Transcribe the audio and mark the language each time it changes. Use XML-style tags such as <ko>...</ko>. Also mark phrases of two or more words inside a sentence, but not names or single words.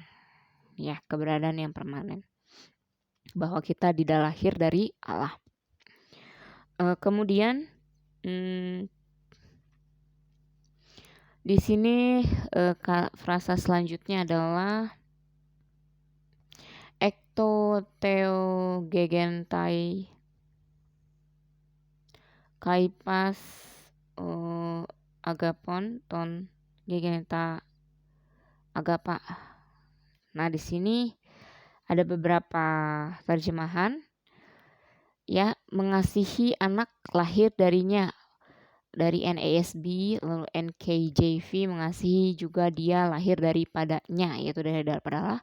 <id>Ya, keberadaan yang permanen. Bahwa kita tidak lahir dari Allah. Kemudian di sini frasa selanjutnya adalah</id> <el>ἐκ τοῦ θεοῦ γεγέννηται καὶ πᾶς ἀγαπῶν τὸν γεννήσαντα ἀγαπᾷ.</el> <id>Nah, di sini ada beberapa terjemahan ya, mengasihi anak lahir darinya, dari NASB, lalu NKJV mengasihi juga dia lahir daripadanya, yaitu daripada Allah.</id>